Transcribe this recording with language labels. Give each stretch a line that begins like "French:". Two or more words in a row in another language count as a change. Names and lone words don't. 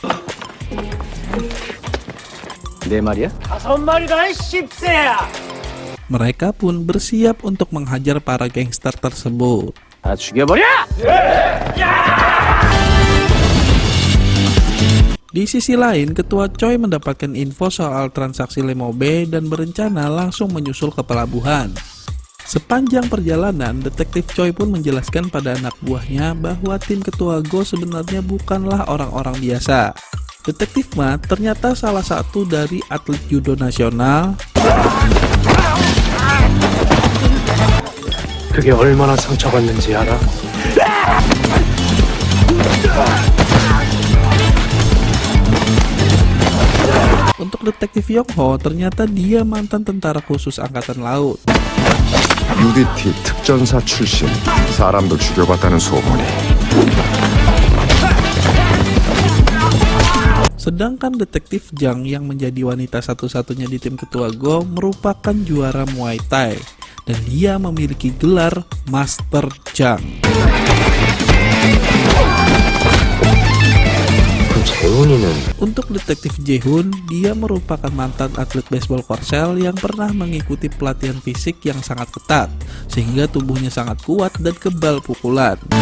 Korean: 내 말이야? 5마리가 씹새야.
Indonesian: Mereka pun bersiap untuk menghajar para gangster tersebut.
Korean: 다 죽여버려!
Indonesian: Di sisi lain, Ketua Choi mendapatkan info soal transaksi Lemo B dan berencana langsung menyusul ke pelabuhan. Sepanjang perjalanan, Detektif Choi pun menjelaskan pada anak buahnya bahwa tim Ketua Go sebenarnya bukanlah orang-orang biasa. Detektif Ma ternyata salah satu dari atlet judo nasional
Korean: 그게 얼마나 상처받는지 알아?
Indonesian: Untuk Detektif Yong Ho, ternyata dia mantan tentara khusus angkatan laut.
Korean: UDT 특전사 출신, 사람도 죽여봤다는 소문이.
Indonesian: Sedangkan Detektif Jang yang menjadi wanita satu-satunya di tim Ketua Go merupakan juara Muay Thai dan dia memiliki gelar Master Jang. Untuk Detektif Jae-hoon, dia merupakan mantan atlet baseball Korsel yang pernah mengikuti pelatihan fisik yang sangat ketat, sehingga tubuhnya sangat kuat dan kebal pukulan.